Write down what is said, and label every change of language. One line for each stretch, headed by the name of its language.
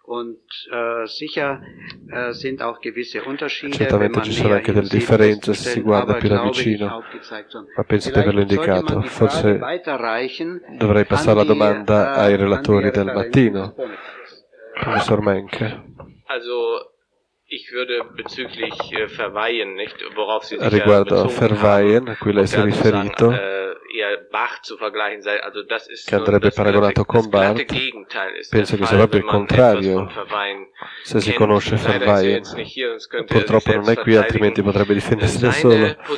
Italian: Certamente ci sono anche delle differenze se si guarda più da vicino, ma penso di averlo indicato. Forse dovrei passare la domanda ai relatori del mattino, professor Menke.
German: Ich würde bezüglich Verweihen, nicht, worauf Sie
Italian: riguardo a Verweihen, a cui lei si è riferito, che andrebbe paragonato con Barth, penso che sia proprio il contrario. Se si conosce Verweihen, purtroppo non è qui, altrimenti potrebbe difendersi da solo.